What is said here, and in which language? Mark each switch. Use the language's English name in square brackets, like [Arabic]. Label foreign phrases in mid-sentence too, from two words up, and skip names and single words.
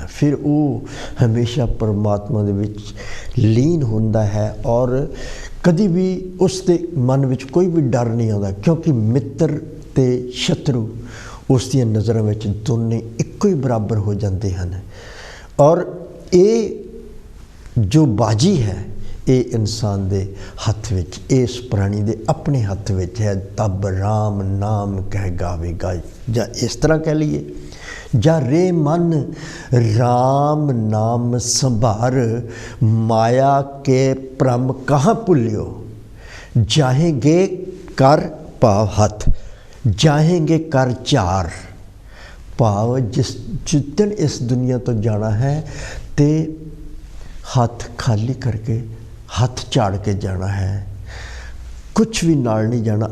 [Punjabi] ਫਿਰ ਉਹ ਹਮੇਸ਼ਾ ਪਰਮਾਤਮਾ ਦੇ ਵਿੱਚ ਲੀਨ ਹੁੰਦਾ ਹੈ, ਔਰ ਕਦੀ ਵੀ ਉਸ ਦੇ ਮਨ ਵਿੱਚ ਕੋਈ ਵੀ ਡਰ ਨਹੀਂ ਆਉਂਦਾ, ਕਿਉਂਕਿ ਮਿੱਤਰ ਤੇ ਸ਼ਤਰੂ ਉਸ ਦੀਆਂ ਨਜ਼ਰਾਂ ਵਿੱਚ ਦੋਨੇ ਇੱਕੋ ਹੀ ਬਰਾਬਰ ਹੋ ਜਾਂਦੇ ਹਨ। ਔਰ ਇਹ ਜੋ ਬਾਜੀ ਹੈ ਇਹ ਇਨਸਾਨ ਦੇ ਹੱਥ ਵਿੱਚ, ਇਸ ਪ੍ਰਾਣੀ ਦੇ ਆਪਣੇ ਹੱਥ ਵਿੱਚ ਹੈ। [Hindi] तब राम नाम कहि गावेगा, [Punjabi] ਜਾਂ ਇਸ ਤਰ੍ਹਾਂ ਕਹਿ ਲਈਏ, [Hindi] ਜਾਂ रे मन राम नाम संभार, माया के भ्रम कहाँ भुलियो, जाहेंगे कर भाव हथ, जाहेंगे कर चार। [Punjabi] ਭਾਵ ਜਿਸ ਦਿਨ ਇਸ ਦੁਨੀਆ ਤੋਂ ਜਾਣਾ ਹੈ ਤਾਂ ਹੱਥ ਖਾਲੀ ਕਰਕੇ, ਹੱਥ ਝਾੜ ਕੇ ਜਾਣਾ ਹੈ, ਕੁਛ ਭੀ ਨਾਲ ਨਹੀਂ ਜਾਣਾ।